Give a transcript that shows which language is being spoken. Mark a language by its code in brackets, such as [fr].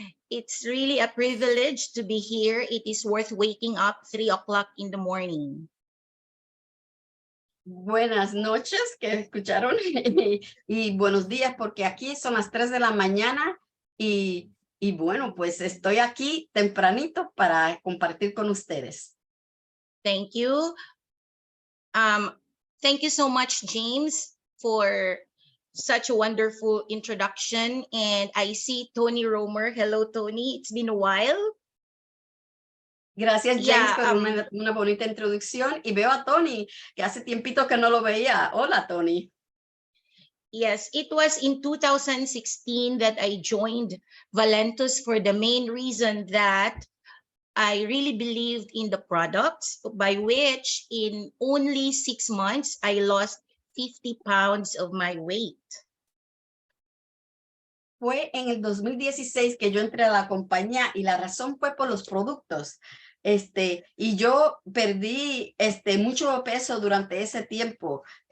[en] It's really a privilege to be here. It is worth waking up 3 o'clock in the morning. [es] Buenas noches, que escucharon, y buenos días, porque aquí son las 3 de la mañana y bueno, pues estoy aquí tempranito para compartir con ustedes. [en] Thank you. Thank you so much, James, for such a wonderful introduction. And I see Tony Romer. Hello, Tony. It's been a while. [es] Gracias, James, por una bonita introducción. Y veo a Tony, que hace tiempito que no lo veía. Hola, Tony. [en] Yes, it was in 2016 that I joined Valentus for the main reason that I really believed in the products, by which in only 6 months, I lost 50 pounds of my weight. [es] Fue en el 2016 que yo entré a la compañía y la razón fue por los productos. Y yo perdí mucho peso durante ese tiempo.